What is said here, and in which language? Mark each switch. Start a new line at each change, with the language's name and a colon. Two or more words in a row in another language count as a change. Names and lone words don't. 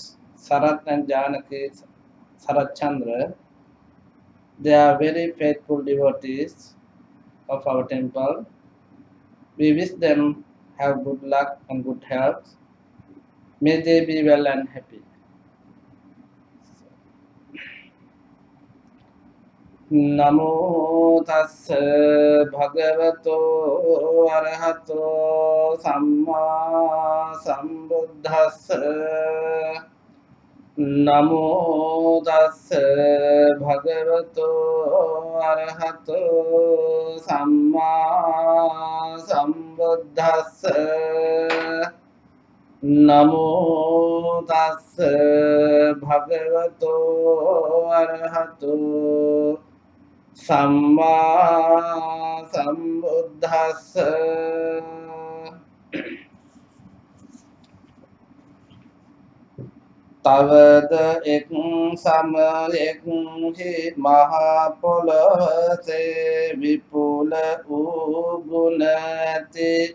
English: Sarat and Janaki Sarat Chandra. They are very faithful devotees of our temple. We wish them have good luck and good health. May they be well and happy.
Pali: Namo tassa bhagavato arahato samma sambuddhassa. Namo tassa bhagavato arahato samma sambuddhassa. Namo tassa bhagavato arahato samma sambuddhassa.
Sinhala: තවද එක් සමයෙක් හි මහා පොළොවේ විපුල වූ ගුණ ඇති